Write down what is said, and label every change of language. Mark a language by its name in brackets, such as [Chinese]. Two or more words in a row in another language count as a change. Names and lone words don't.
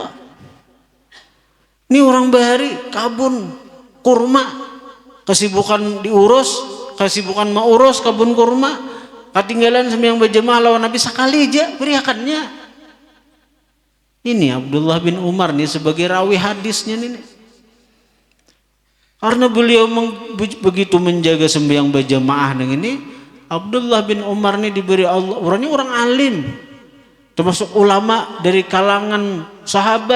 [Indonesian] Ini orang bahari kabun kurma, kesibukan diurus, kesibukan mau urus kebun kurma, ketinggalan sembahyang berjamaah lawan Nabi sekali aja beriakannya. Ini Abdullah bin Umar nih sebagai rawi hadisnya nih. Karena beliau begitu menjaga sembahyang berjamaah dengan ini, Abdullah bin Umar nih diberi Allah, orangnya orang alim, termasuk ulama dari kalangan sahabat.